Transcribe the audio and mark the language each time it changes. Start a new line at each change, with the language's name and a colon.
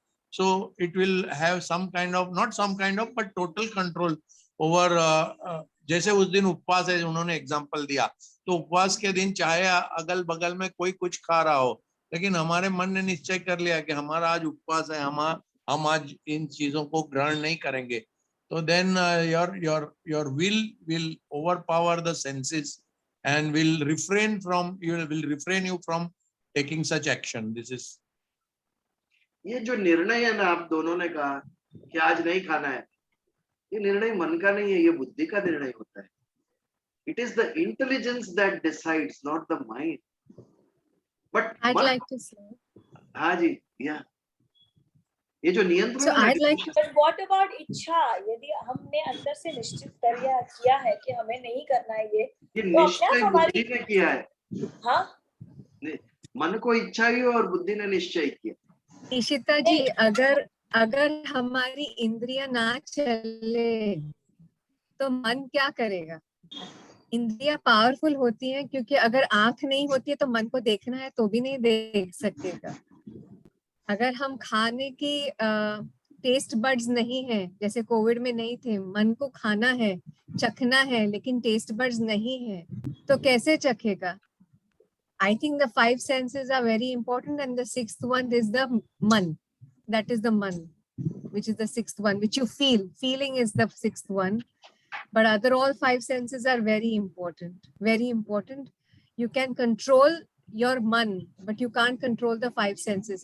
English: So it will have some kind of, not some kind of, but total control over
Hindi: जैसे उस दिन उपवास है, उन्होंने एग्जांपल दिया, तो उपवास के दिन चाहे अगल बगल में कोई कुछ खा रहा हो, लेकिन हमारे मन ने निश्चय कर लिया कि हमारा आज उपवास है, हम आज इन चीजों को ग्रहण नहीं करेंगे, तो
English: then your will overpower the senses and will refrain you from taking such action. This is
Hindi: ये जो निर्णय है ना, आप दोनों ने कहा कि आज नहीं खाना है, ये निर्णय मन का नहीं है, ये बुद्धि का निर्णय होता है.
English: It is the intelligence that decides, not the mind. But I'd like to say.
Hindi: हाँ जी, या ये जो नियंत्रण
English: So
Hindi: है ना,
English: I'd like to. But what about इच्छा?
Hindi: यदि हमने अंदर से निश्चित किया है कि हमें नहीं करना है ये तो निश्चय बुद्धि ने किया है. हाँ, मन को इच्छा हुई और बुद्धि ने निश्चय किया. इशिता जी, अगर हमारी इंद्रियां ना चले तो मन क्या करेगा? इंद्रियां पावरफुल होती हैं, क्योंकि अगर आंख नहीं होती है तो मन को देखना है तो भी नहीं देख सकेगा. अगर हम खाने की टेस्ट बड्स नहीं है, जैसे कोविड में नहीं थे, मन को खाना है, चखना है, लेकिन टेस्ट बड्स नहीं है, तो कैसे चखेगा?
English: I think the 5 senses are very important, and the 6th one is the man. That is the man, which is the 6th one, which you feel. Feeling is the 6th one, but other all 5 senses are very important. Very important. You can control your man, but you can't control the 5 senses.